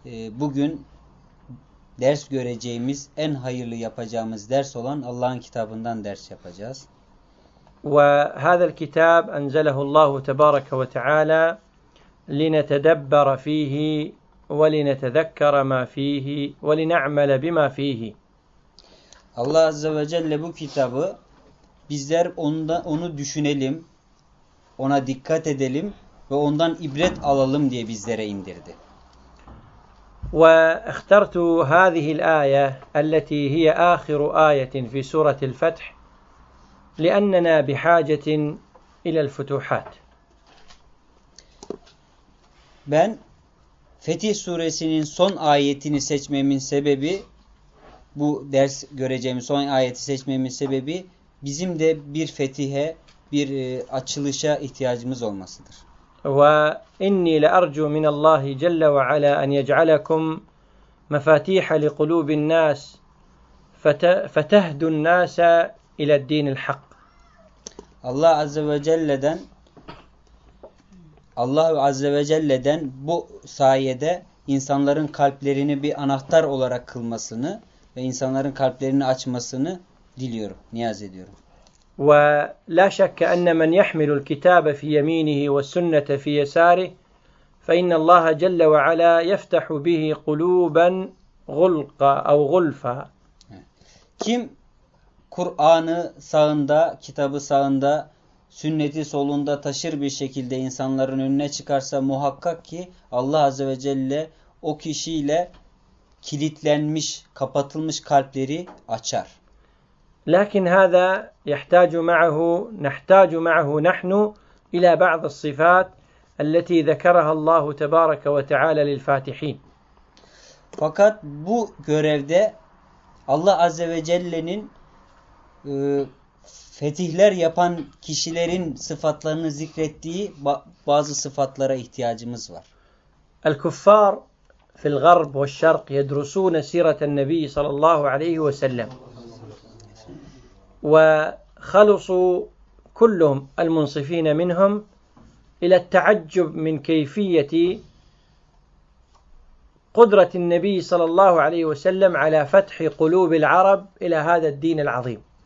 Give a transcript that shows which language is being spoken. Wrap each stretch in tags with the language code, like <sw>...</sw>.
<tr>Bugün ders göreceğimiz, en hayırlı yapacağımız ders olan Allah'ın kitabından ders yapacağız.</tr> <ar>وهذا الكتاب أنزله الله تبارك وتعالى لنتدبر فيه ولنتذكر ما فيه ولنعمل بما فيه.</ar> <tr>Allah Azze ve Celle bu kitabı bizler onu düşünelim, ona dikkat edelim ve ondan ibret alalım diye bizlere indirdi.</tr> <ar>واخترت هذه الآية التي هي آخر آية في سورة الفتح لأننا بحاجة إلى الفتوحات.</ar> <tr>Ben Fetih suresinin son ayetini seçmemin sebebi, bu ders göreceğimiz son ayeti seçmemin sebebi, bizim de bir fetihe, bir açılışa ihtiyacımız olmasıdır.</tr> <ar>وإني لأرجو من الله جل وعلا أن يجعلكم مفاتيح لقلوب الناس فتهدوا الناس إلى الدين الحق.</ar> <tr>Allah Azze ve Celle'den bu sayede insanların kalplerini bir anahtar olarak kılmasını ve insanların kalplerini açmasını diliyorum, niyaz ediyorum.</tr> <ar>وَلَا شَكَّ أَنَّ مَنْ يَحْمِلُ الْكِتَابَ فِي يَمِينِهِ وَالسُّنَّةَ فِي يَسَارِهِ فَإِنَّ اللّٰهَ جَلَّ وَعَلَى يَفْتَحُ بِهِ قُلُوبًا غُلْقًا اَوْ غُلْفًا.</ar> <tr>Kim Kur'an'ı sağında, kitabı sağında, sünneti solunda taşır bir şekilde insanların önüne çıkarsa muhakkak ki Allah Azze ve Celle o kişiyle kilitlenmiş, kapatılmış kalpleri açar.</tr> <ar>لكن هذا نحتاج معه نحن إلى بعض الصفات التي ذكرها الله تبارك وتعالى للفاتحين.</ar> <tr>Fakat bu görevde Allah Azze ve Celle'nin fetihler yapan kişilerin sıfatlarını zikrettiği bazı sıfatlara ihtiyacımız var.</tr> <ar>الكفار في الغرب والشرق يدرسون سيرة النبي صلى الله عليه وسلم وخلصوا كلهم المنصفين منهم إلى التعجب من كيفية قدرة النبي صلى الله عليه وسلم على فتح قلوب العرب إلى هذا الدين العظيم.</ar>